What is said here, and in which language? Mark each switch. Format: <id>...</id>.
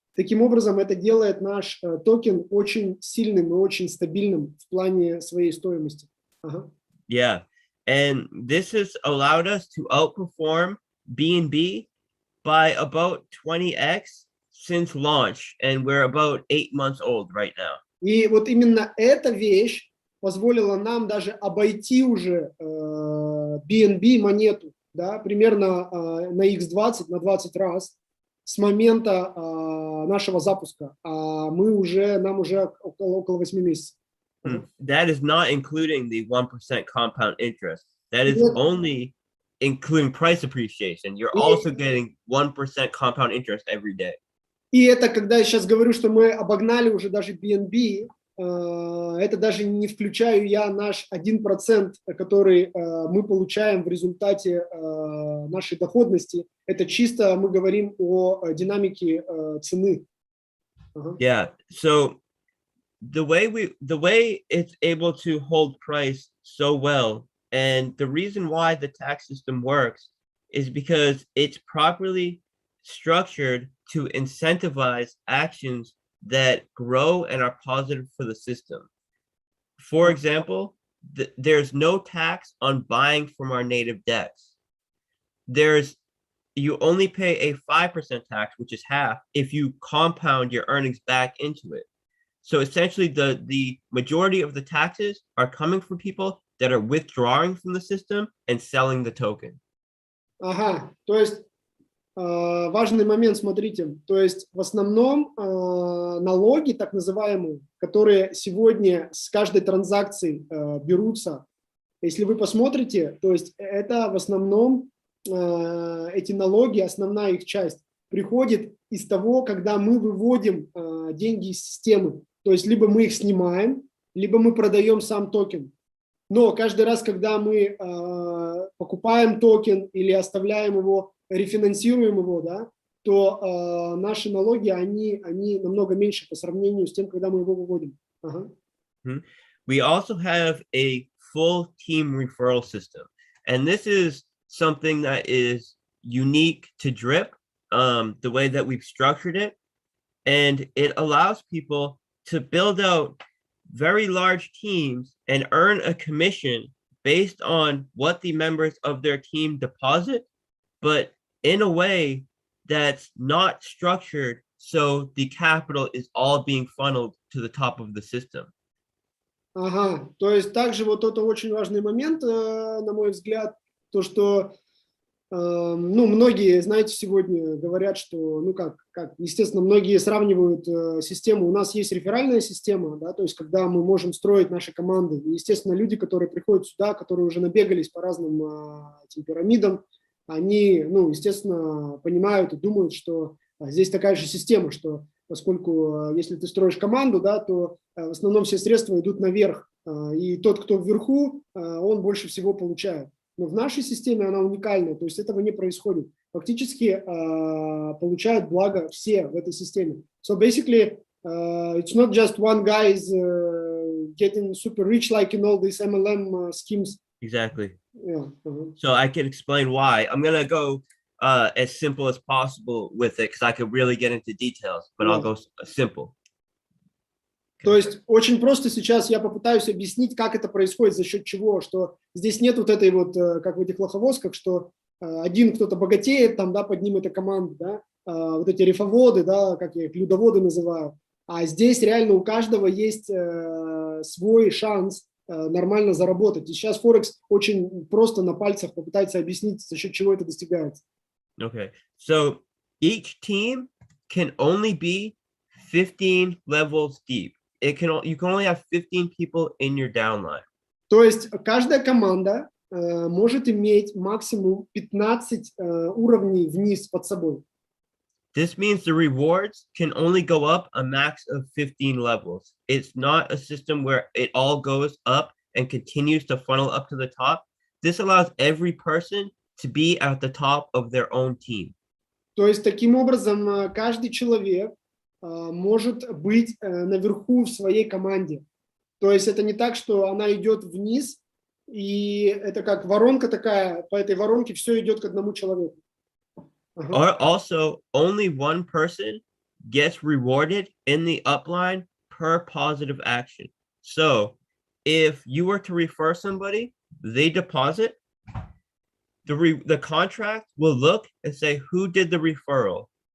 <ru>Таким образом, это делает наш токен очень сильным и очень стабильным в плане своей стоимости. Ага.</ru> <en>Yeah, and this has allowed us to outperform BNB by about 20x since launch, and we're about 8 months old right now.</en> <ru>И вот именно эта вещь позволила нам даже обойти уже BNB монету, да, примерно на X20, на 20 раз с момента нашего запуска. Нам уже около 8 месяцев.</ru> <en>That is not including the 1% compound interest. That is only including price appreciation. You're also getting 1% compound interest every day.</en> <ru>И это, когда я сейчас говорю, что мы обогнали уже даже BNB, это даже не включаю я наш 1%, который мы получаем в результате нашей доходности. Это чисто мы говорим о динамике цены.</ru> <en>Yeah, so the way it's able to hold price so well, and the reason why the tax system works is because it's properly structured to incentivize actions that grow and are positive for the system. For example, there's no tax on buying from our native DEX. You only pay a 5% tax, which is half, if you compound your earnings back into it. So essentially, the majority of the taxes are coming from people that are withdrawing from the system and selling the token.</en> <ru>Ага, то есть важный момент, смотрите, то есть в основном налоги, так называемые, которые сегодня с каждой транзакции берутся, если вы посмотрите, то есть это в основном эти налоги, основная их часть, приходит из того, когда мы выводим деньги из системы. То есть либо мы их снимаем, либо мы продаем сам токен. Но каждый раз, когда мы покупаем токен или оставляем его, рефинансируем его, да, то наши налоги, они намного меньше по сравнению с тем, когда мы его выводим. Ага.</ru> <en>We also have a full team referral system. And this is something that is unique to Drip, the way that we've structured it. And it allows people to build out very large teams and earn a commission based on what the members of their team deposit, but in a way that's not structured so the capital is all being funneled to the top of the system.</en> <ru>Ага, то есть также вот это очень важный момент, на мой взгляд, то, что, ну, многие, знаете, сегодня говорят, что, ну, как, естественно, многие сравнивают систему, у нас есть реферальная система, да, то есть когда мы можем строить наши команды, и, естественно, люди, которые приходят сюда, которые уже набегались по разным этим пирамидам, они, ну, естественно, понимают и думают, что здесь такая же система, что поскольку если ты строишь команду, да, то в основном все средства идут наверх, и тот, кто вверху, он больше всего получает. Но в нашей системе она уникальная, то есть этого не происходит. Фактически получают благо все в этой системе.</ru> <en>So basically, it's not just one guy is getting super rich like in all these MLM schemes. Exactly. Yeah. So I can explain why. I'm going to go as simple as possible with it, because I could really get into details, but I'll go simple.</en> <ru>То есть очень просто сейчас я попытаюсь объяснить, как это происходит, за счет чего, что здесь нет вот этой вот, как в этих лоховозках, что один кто-то богатеет, там, да, под ним эта команда, да, вот эти рифоводы, да, как я их, людоводы называю, а здесь реально у каждого есть свой шанс нормально заработать. И сейчас Forex очень просто на пальцах попытается объяснить, за счет чего это достигается.</ru> <en>Okay, so each team can only be 15 levels deep. You can only have 15 people in your downline.</en> <ru>То есть каждая команда может иметь максимум 15 уровней вниз под собой.</ru> <en>This means the rewards can only go up a max of 15 levels. It's not a system where it all goes up and continues to funnel up to the top. This allows every person to be at the top of their own team.</en> <ru>То есть таким образом каждый человек может быть наверху в своей команде. То есть это не так, что она идет вниз, и это как воронка такая, по этой воронке все идет к одному человеку.</ru> <en>Or also, only one person gets rewarded in the upline per positive action. So if you were to refer somebody, they deposit, the contract will look and say, who did the referral?</en>